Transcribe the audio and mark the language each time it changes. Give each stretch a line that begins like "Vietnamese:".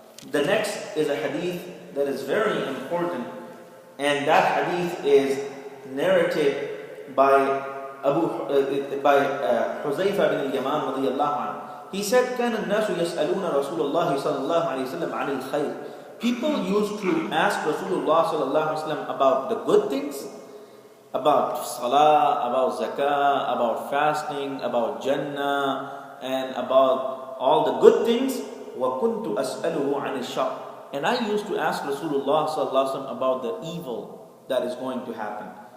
English: The next is a hadith that is very important, and that hadith is narrated by Huzaifa bin al-Yaman radiyallahu anhu. He said,
Arabic: كان الناس يسألون رسول الله صلى الله عليه وسلم عن الخير.
English: People used to ask Rasulullah sallallahu alaihi wasallam about the good things, about salah, about zakah, about fasting, about Jannah, and about all the good things.
Arabic: وَكُنْتُ أَسْأَلُهُ عَنِ الشَّرِّ.
English: And I used to ask Rasulullah sallallahu alaihi wasallam about the evil that is going to happen.